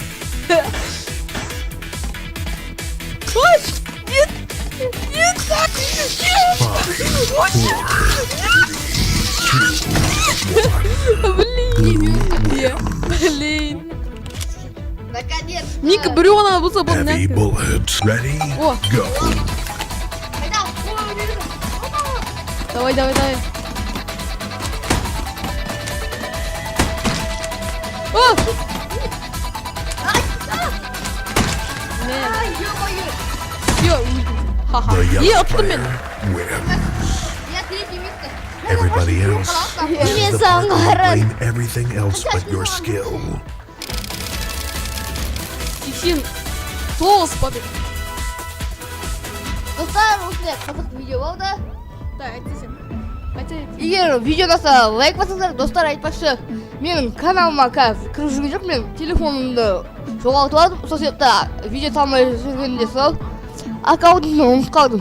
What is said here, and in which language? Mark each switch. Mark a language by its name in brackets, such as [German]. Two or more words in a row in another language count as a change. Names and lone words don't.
[Kazakh] Қаш. Нет. [Russian] Блин. Наконец. [Kazakh] Ника, біреу ғана болса бұл [English] Heavy нәкі. bullets. Ready? О. Go. [Kazakh] Қайда? Ой, берді. [Russian] Давай. О! [Kazakh] Мен. [Russian] Ай, ё-моё. [Kazakh] Всё, өлдім. Ха-ха. [English] The young [Kazakh] Ұттым мен. [English] player wins. [Russian] Я третий место. [English] Everybody else. This is [Kazakh] Мен [English] the part where you [Kazakh] саңғырын. [English] blame everything else but your skill. [Russian] 89 побед. [Kazakh] Достар, осындай қызық видео болды. Да, айтты сен. Айта. Егер видео ұнаса лайк бассаңыздар, достар айтпақшы, менің каналыма қазір кіріп жүрген жоқ, мен телефонымды жоғалтып алдым, сол себепті видео салмай жүргенде сол аккаунтымды ұмытып қалдым.